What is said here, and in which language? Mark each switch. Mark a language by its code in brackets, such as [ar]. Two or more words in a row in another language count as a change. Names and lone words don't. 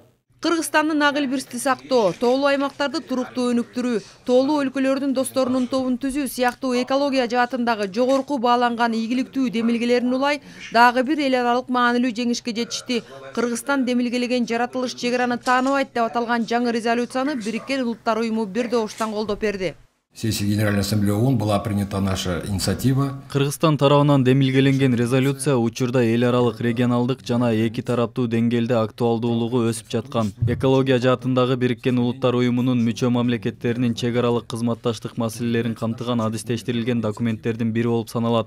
[ky] Кыргызстандын ак илбирсти сактоо, тоолуу аймактарды туруктуу өнүктүрүү, тоолуу өлкөлөрдүн досторунун тобун түзүү сыяктуу экология жаатындагы жогорку бааланган ийгиликтүү демилгелерин улай дагы бир эл аралык маанилүү жеңишке жетишти. Кыргызстан демилгелеген жаратылыш чек араны тааныбайт деп аталган жаңы резолюцияны Бириккен Улуттар уюму бир добуштан колдоп берди. [ru] Сессии Генеральной Ассамблеи ООН была принята наша инициатива. [ky] Кыргызстан тарабынан демилгеленген резолюция учурда эл аралык регионалдык жана эки тараптуу деңгээлде актуалдуулугу өсүп жаткан. Экология жаатындагы Бириккен Улуттар уюмунун мүчө мамлекеттеринин чек аралык кызматташтык маселелерин камтыган адистештирилген документтердин бири болуп саналат.